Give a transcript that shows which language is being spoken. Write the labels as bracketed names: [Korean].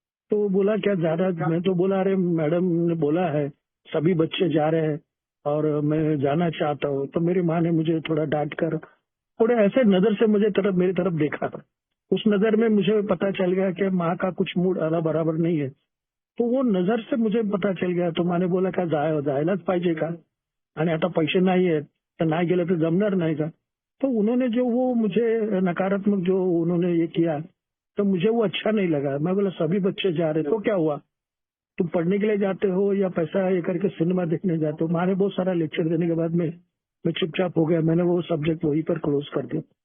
[Hindi] तो बोला क्या ज्यादा, मैं तो बोला अरे मैडम ने बोला है सभी बच्चे जा रहे हैं और मैं जाना चाहता हूँ। तो मेरी माँ ने मुझे थोड़ा डांट कर, थोड़े ऐसे नजर से मेरी तरफ देखा था। उस नजर में मुझे पता चल गया कि माँ का कुछ मूड आला बराबर नहीं है। तो वो नजर से मुझे पता चल गया। तो माँ ने बोला [Marathi] का जायलाच पाहिजे का, आणि आता पैसे नाही आहेत तर नाही गेलं तर जमणार नाही का। [Hindi] तो उन्होंने जो वो मुझे नकारात्मक जो उन्होंने ये किया, तो मुझे वो अच्छा नहीं लगा। मैं बोला सभी बच्चे जा रहे तो क्या हुआ, तुम पढ़ने के लिए जाते हो या पैसा ये करके सिनेमा देखने जाते हो। माँ ने बहुत सारा लेक्चर देने के बाद में मैं चुपचाप हो गया। मैंने वो सब्जेक्ट वहीं पर क्लोज कर दिया।